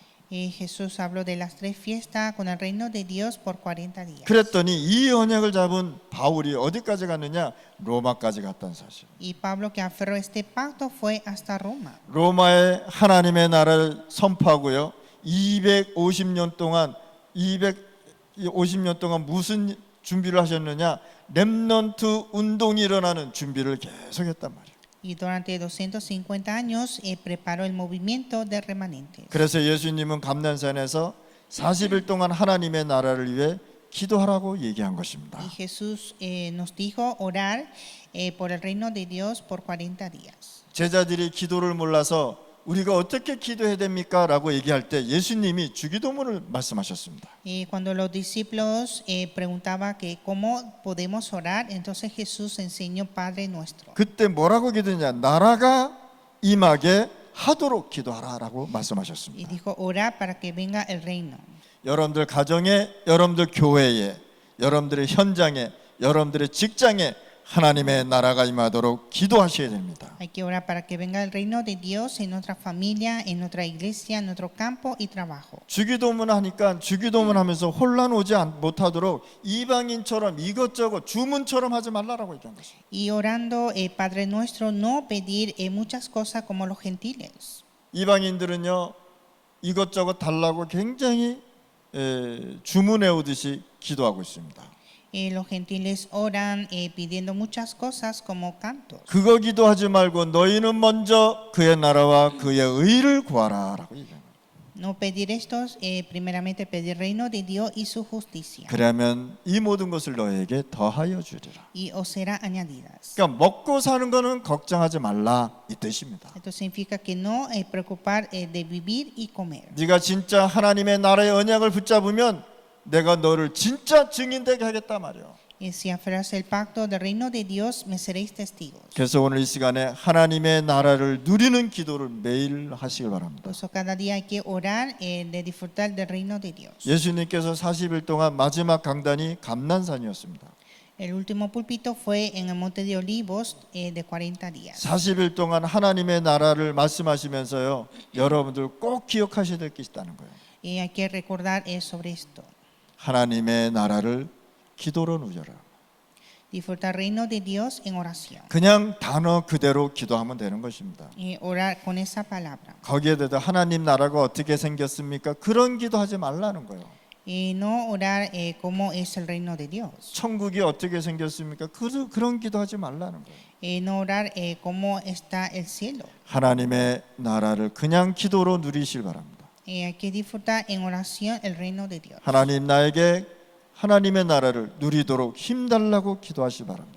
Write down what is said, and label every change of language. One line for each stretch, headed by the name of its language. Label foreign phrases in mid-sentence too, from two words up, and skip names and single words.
Spanish: Jesús habló de las tres fiestas con el reino de Dios por 40 días.
Korean: 그랬더니 이 언약을 잡은 바울이 어디까지 갔느냐? 로마까지 갔다는 사실.
Spanish: Y Pablo, que aferró este pacto, fue hasta Roma.
Korean: 로마에 하나님의 나라를 선포하고요 250년 동안 무슨 준비를 하셨느냐? 렘넌트 운동이 일어나는 준비를 계속했단 말이에요.
Spanish: Y durante 250 años preparó el movimiento de remanentes.
Korean: 그래서 예수님은 감난산에서 40일 동안 하나님의 나라를 위해 기도하라고 얘기한 것입니다.
Spanish: Y Jesús nos dijo orar por el reino de Dios por 40 días.
Korean: 제자들이 기도를 몰라서 우리가 어떻게 기도해야 됩니까? 라고 얘기할 때 예수님이 주기도문을 말씀하셨습니다.
Spanish: Cuando los discípulos preguntaban que cómo podemos orar, entonces Jesús enseñó Padre Nuestro.
Korean: 그때 뭐라고 기도했냐? 나라가 임하게 하도록 기도하라라고
Spanish: Y
Korean: 말씀하셨습니다.
Spanish: dijo orar para que venga el reino.
Korean: 여러분들 가정에, 여러분들 교회에, 여러분들의 현장에, 여러분들의 직장에 하나님의 나라가 임하도록 기도하셔야 됩니다.
Spanish: Hay que orar para que venga el reino de Dios en nuestra familia, en nuestra iglesia, en nuestro campo y trabajo.
Korean: 주기도문 하니까 주기도문 하면서 혼란 오지 못하도록 이방인처럼 이것저것 주문처럼 하지 말라라고 얘기한 것입니다.
Spanish: Y orando, Padre Nuestro, no pedir muchas cosas como los gentiles.
Korean: 이방인들은요 이것저것 달라고 굉장히 주문해 오듯이 기도하고 있습니다.
Spanish: Los gentiles oran pidiendo muchas cosas como cantos.
Korean: 그거 기도하지 말고 너희는 먼저 그의 나라와 그의 의를 구하라라고 얘기합니다.
Spanish: No pedir estos, primeramente pedir reino de Dios y su justicia.
Korean: 그러면 이 모든 것을 너희에게 더하여 주리라.
Spanish: Y os será añadidas.
Korean: 그러니까 먹고 사는 거는 걱정하지 말라 이 뜻입니다.
Spanish: Esto significa que no preocupar de vivir y comer.
Korean: 네가 진짜 하나님의 나라의 언약을 붙잡으면 내가 너를 진짜 증인되게 하겠다 말이요.
Spanish: Si aferras el pacto del reino de Dios, me seréis testigos.
Korean: 그래서 오늘 이 시간에 하나님의 나라를 누리는 기도를 매일 하시길 바랍니다.
Spanish: Por eso cada día hay que orar de disfrutar del reino de Dios.
Korean: 예수님께서 40일 동안 마지막 강단이 감난산이었습니다.
Spanish: El último púlpito fue en el monte de Olivos de 40 días.
Korean: 40일 동안 하나님의 나라를 말씀하시면서요. 여러분들 꼭 기억하셔야 될 게 있다는 거예요.
Spanish: Hay que recordar sobre esto.
Korean: 하나님의 나라를 기도로 누려라.
Spanish: Disfrutar el reino de Dios en oración.
Korean: 그냥 단어 그대로 기도하면 되는 것입니다.
Spanish: Orar con esa palabra.
Korean: 거기에 대해서 하나님 나라가 어떻게 생겼습니까? 그런 기도하지 말라는 거예요.
Spanish: No orar cómo es el reino de Dios.
Korean: 천국이 어떻게 생겼습니까? 그런 기도하지 말라는 거예요.
Spanish: No orar cómo está el cielo.
Korean: 하나님의 나라를 그냥 기도로 누리실 바랍니다.
Spanish: Hay que disfrutar en oración el reino de Dios.
Korean: 하나님 나에게 하나님의 나라를 누리도록 힘달라고 기도하시 바랍니다.